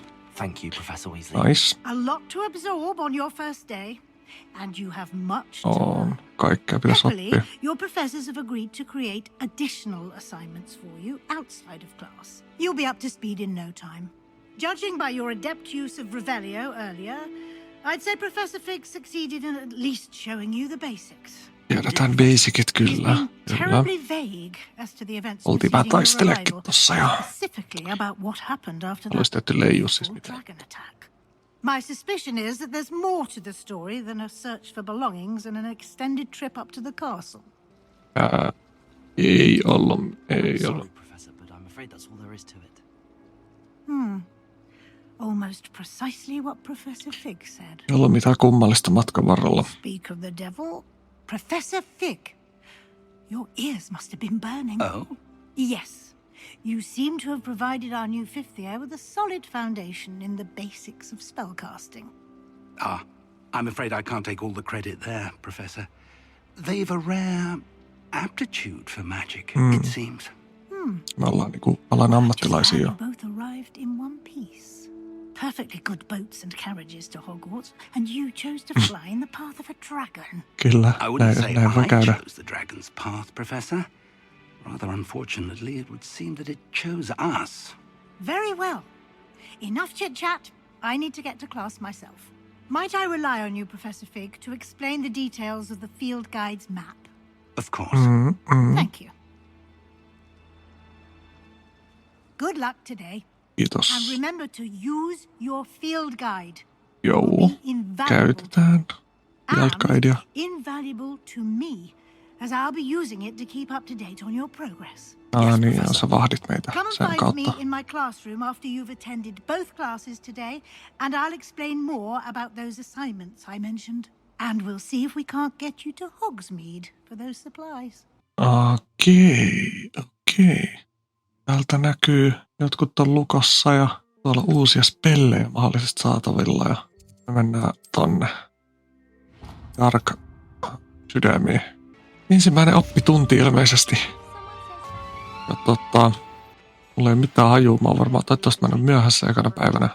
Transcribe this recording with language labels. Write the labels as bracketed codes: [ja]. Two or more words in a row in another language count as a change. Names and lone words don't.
[en] Thank you, Professor Weasley. Nice. A lot to absorb on your first day, and you have much to learn. [fi] On. Kaikkea pitäisi [en] Happily, [fi] oppia. [en] your professors have agreed to create additional assignments for you outside of class. You'll be up to speed in no time. Judging by your adept use of Revelio earlier, I'd say Professor Fig succeeded in at least showing you the basics. [fi] Tiedetään basicit kyllä. [en] Terribly vague as to the events [fi] Oltiin vähän taisteleekin tossa jo. [en] specifically about what happened after [fi] Olisi tehty leijus siis mitään. [en] dragon attack. My suspicion is that there's more to the story than a search for belongings and an extended trip up to the castle. [fi] Ei ollut. [en] Sorry, Professor, but I'm afraid that's all there is to it. Almost precisely what Professor Fig said. [fi] Ei ollut mitään kummallista matkan varrella. [en] Speak of the devil, Professor Fig. Your ears must have been burning. Oh? Yes. You seem to have provided our new fifth year with a solid foundation in the basics of spellcasting. I'm afraid I can't take all the credit there, Professor. They've a rare aptitude for magic, it seems. [fi] Me ollaan niinku alan ammattilaisia jo. [en] You both arrived in one piece. Perfectly good boats and carriages to Hogwarts, and you chose to fly in the path of a dragon. [fi] Kyllä, [en] I wouldn't say [fi] näin voi [en] I [fi] käydä. [en] chose the dragon's path, Professor. Rather unfortunately, it would seem that it chose us. Very well. Enough chit-chat. I need to get to class myself. Might I rely on you, Professor Fig, to explain the details of the field guide's map? Of course. Thank you. Good luck today. [fi] Kiitos. [en] And remember to use your field guide. [fi] Joo, käytetään. [en] Field guidea. Invaluable to me, as I'll be using it to keep up to date on your progress. [fi] Niin, sä vahdit meitä [en] Come and [fi] sen [en] find [fi] kautta. [en] me in my classroom after you've attended both classes today, and I'll explain more about those assignments I mentioned. And we'll see if we can't get you to Hogsmeade for those supplies. [fi] Okei. Täältä näkyy jotkut on lukossa ja tuolla uusia spellejä mahdollisesti saatavilla ja me mennään tonne Dark sydämiin. Ensimmäinen oppitunti ilmeisesti. Ja mulla ei mitään hajua, mä oon varmaan toivottavasti mennyt myöhässä ekana päivänä.